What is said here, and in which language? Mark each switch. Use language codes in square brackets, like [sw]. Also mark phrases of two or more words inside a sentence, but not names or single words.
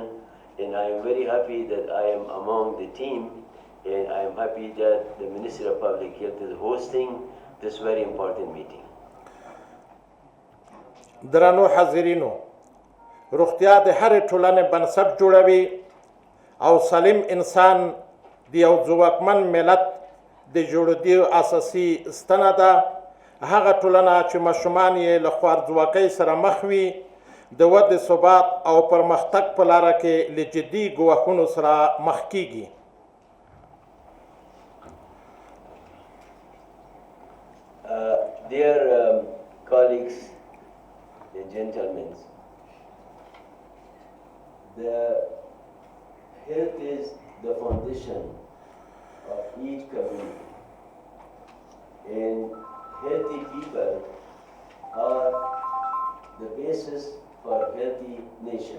[en] And I am very happy that I am among the team, and I am happy that the Ministry of Public Health is hosting this very important meeting. [ps] درنو حاضرینو، روغتیا د هرې ټولنې بنسټ جوړوي او سالم انسان د یو ځواکمن ملت د جوړېدو اساسي ستنه ده. هغه ټولنه چې ماشومان یې له خوارځواکۍ سره مخ وي د ودې ثبات او پرمختګ په لاره کې له جدي ګواښونو سره مخ کیږي. [en] Dear colleagues and gentlemen, the health is the foundation of each community, and healthy people are the basis for a healthy nation.